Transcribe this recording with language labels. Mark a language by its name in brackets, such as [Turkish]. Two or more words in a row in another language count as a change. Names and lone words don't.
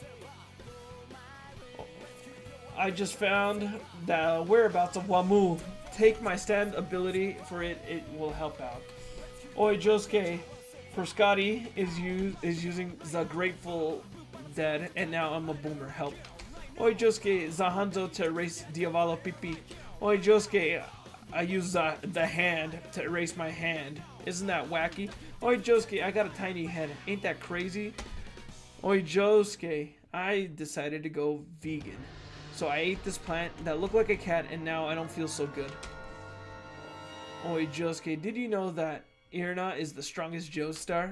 [English] I just found the whereabouts of Wamu. Take my stand ability for it. It will help out. Oi, Josuke, Perscotti is using the Grateful Dead, and now I'm a boomer. Help. Oi, Josuke, Zahando to erase Diavolo Pipi. Oi, Josuke, I use the hand to erase my hand. Isn't that wacky? Oi, Josuke, I got a tiny head. Ain't that crazy? Oi, Josuke, I decided to go vegan. So I ate this plant that looked like a cat, and now I don't feel so good. Oi, Josuke, did you know that Irna is the strongest Joestar?